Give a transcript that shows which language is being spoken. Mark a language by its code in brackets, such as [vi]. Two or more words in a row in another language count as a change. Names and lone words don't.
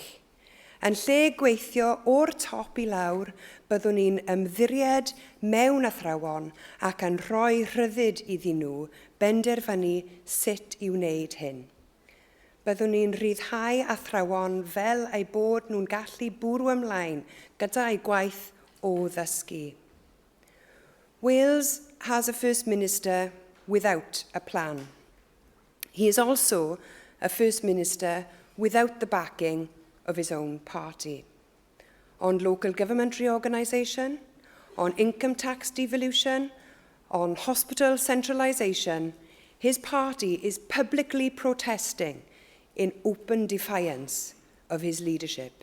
[cy] Yn lle gweithio o'r top i lawr, byddwn ni'n ymddiried mewn athrawon ac yn rhoi rhyddid iddyn nhw benderfynu sut i wneud hyn. Byddwn ni'n rhyddhau athrawon fel ei bod nhw'n gallu bwrw ymlaen gyda'i gwaith o ddysgu. [en] Wales has a First Minister without a plan. He is also a First Minister without the backing of his own party. On local government reorganisation, on income tax devolution, on hospital centralisation, his party is publicly protesting in open defiance of his leadership.